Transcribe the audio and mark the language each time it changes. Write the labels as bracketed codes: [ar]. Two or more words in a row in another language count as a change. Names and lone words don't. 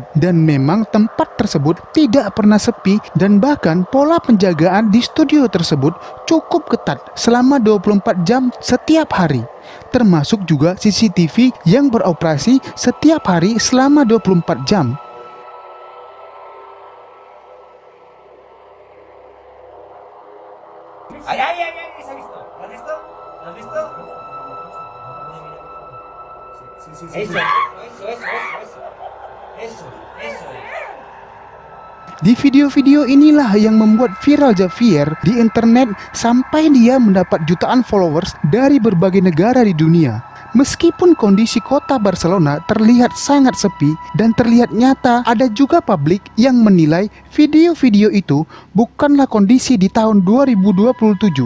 [id] Dan memang tempat tersebut tidak pernah sepi, dan bahkan pola penjagaan di studio tersebut cukup ketat selama 24 jam setiap hari. Termasuk juga CCTV yang beroperasi setiap hari selama 24 jam. [es] ¡Ay, ay, ay, ay! ¿Se ha visto? ¿Lo has visto? ¿Lo has visto? Sí. Eso. [id] Di video-video inilah yang membuat viral Javier di internet sampai dia mendapat jutaan followers dari berbagai negara di dunia. Meskipun kondisi kota Barcelona terlihat sangat sepi dan terlihat nyata, ada juga publik yang menilai video-video itu bukanlah kondisi di tahun 2027.